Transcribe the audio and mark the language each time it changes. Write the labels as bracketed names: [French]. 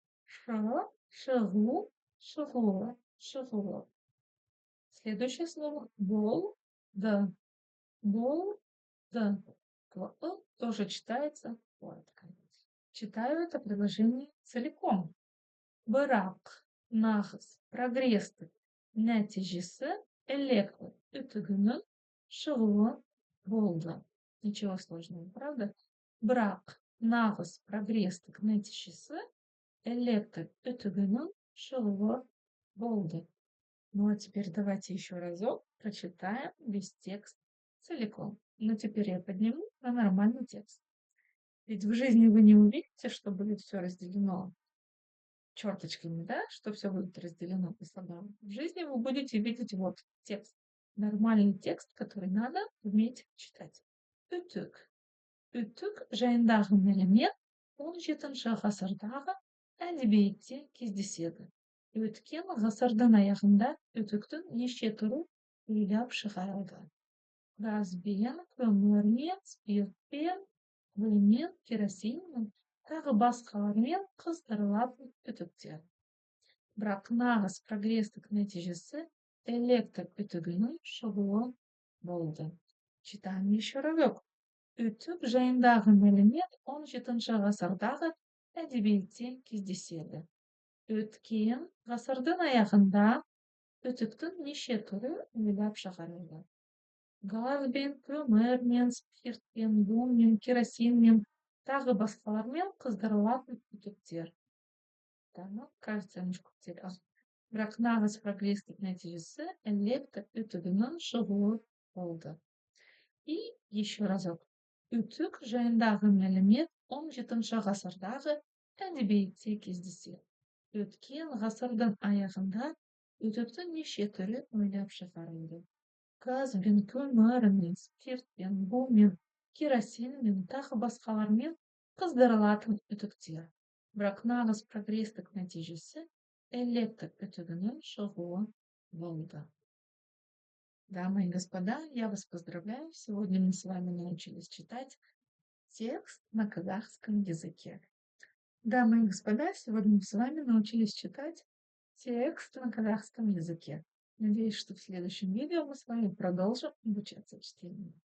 [Russian] Ш, шагу, шагула, шагула. Следующее слово бол, да, бол, да. Буква У тоже читается коротко. Читаю это предложение целиком. [Kazakh] Бырақ, нағыз, прогресстік нәтижесі электр үтігінің шығуы болды. [Russian] Ничего сложного, правда? [Kazakh] Бірақ, нағыз, прогресстік нәтижесі электр үтігінің шығуы болды. [Russian] Ну а теперь давайте еще разок прочитаем весь текст целиком. Но теперь я подниму на нормальный текст. Ведь в жизни вы не увидите, что будет все разделено черточками, да, что все будет разделено по слогам. В жизни вы будете видеть вот текст. Нормальный текст, который надо уметь читать. [Kazakh] Ütük. Ütük жайындағы мәлімет 17 ғасырдағы әдебиетте кездеседі. Өткен ғасырдың аяғында үтіктің неше түрі ойлап шығарылды. Газбен, көмірмен, спиртпен, күлмен, керосинмен, тағы басқалармен қыздырылатын үтіктер. Бірақ нағыз прогресстік нәтижесі электр үтігінің шығуы болды. [Russian] Читаем еще разок. [Kazakh] Үтік жайындағы мәлімет 17 ғасырдағы әдебиетте кездеседі. Өткен ғасырдың аяғында үтіктің неше түрі ойлап шығарылды. Газбен, көмірмен, спиртпен, бумен, керосинмен, тағы басқалармен қыздырылатын үтіктер. [Russian] Так, кажется, немножко потерял. [Kazakh] Бірақ нағыз прогресстік нәтижесі электр үтігінің шығуы болды. [Russian] И еще разок. [Kazakh] Үтік жайындағы мәлімет 17 ғасырдағы әдебиетте кездеседі. Өткен ғасырдың аяғында үтіктің неше түрі ойлап шығарылды. Газбен, көмірмен, спиртпен, бумен, керосинмен, тағы басқалармен қыздырылатын үтіктер. Бірақ нағыз прогресстік нәтижесі электр үтігінің шығуы болды. [Russian] Дамы и господа, я вас поздравляю. Сегодня мы с вами научились читать текст на казахском языке. Дамы и господа, сегодня мы с вами научились читать текст на казахском языке. Надеюсь, что в следующем видео мы с вами продолжим обучаться чтению.